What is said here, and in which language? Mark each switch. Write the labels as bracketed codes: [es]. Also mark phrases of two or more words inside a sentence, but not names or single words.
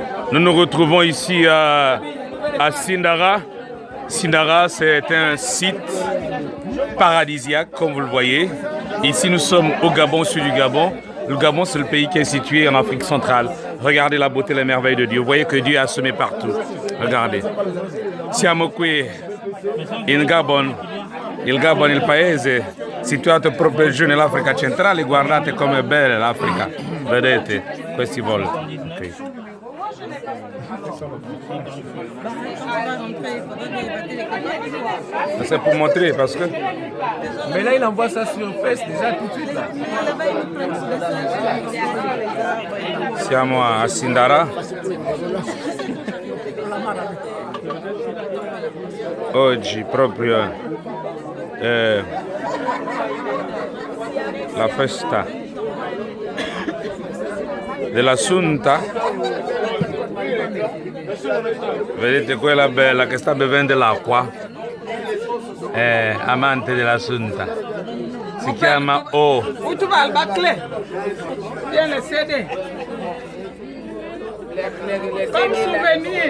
[fr] Nous nous retrouvons ici à Sindara. Sindara, c'est un site paradisiaque, comme vous le voyez. Ici, nous sommes au Gabon, au sud du Gabon. Le Gabon, c'est le pays qui est situé en Afrique centrale. Regardez la beauté et les merveilles de Dieu. Vous voyez que Dieu a semé partout. Regardez. [it] Siamo qui in Gabon, il Gabon è il paese situato proprio giù nell'Africa centrale. Guardate com'è bella l'Africa. Vedete questi volti. Okay. [fr] C'est pour montrer parce que... Mais là, il envoie ça sur Face déjà tout de suite. Là. [it] Siamo a Sindara. Oggi proprio la festa dell'Assunta. Vedete quella bella che sta bevendo l'acqua, è amante dell'Assunta, si chiama O. [fr] Comme souvenir.